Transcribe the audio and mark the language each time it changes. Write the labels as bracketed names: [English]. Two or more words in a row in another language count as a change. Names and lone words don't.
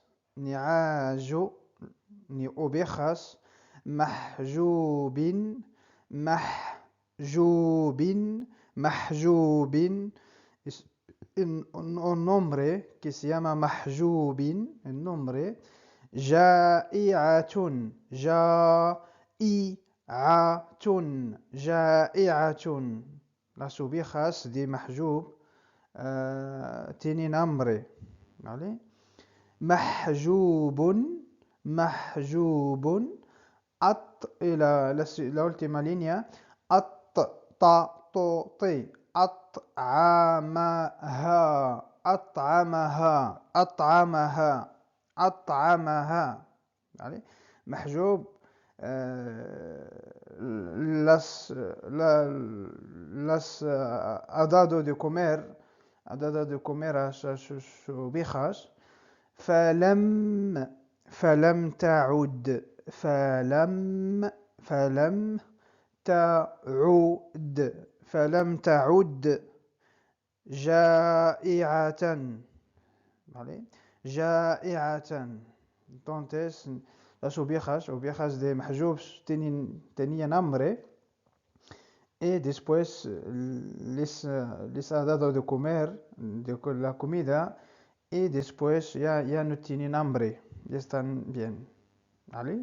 [Spanish] نعاج ovejas محجوب محجوب محجوب un nombre que se llama محجوب el nombre [Arabic] جائعة جائعة جائعة. [Spanish] Las ovejas de محجوب tienen hambre, ¿vale? محجوب محجوب la última línea [Arabic] أطعمها أطعمها أطعمها أطعمها. [Spanish] ¿Vale? محجوب las ha dado de comer a sus ovejas. [Arabic] فلم تعد تعد جائعة. [Spanish] ¿Vale? جائعة. Entonces, las ovejas de Mahjoub tenían hambre y después les ha dado de comer la comida. Y después ya no tienen hambre, ya están bien, ¿vale?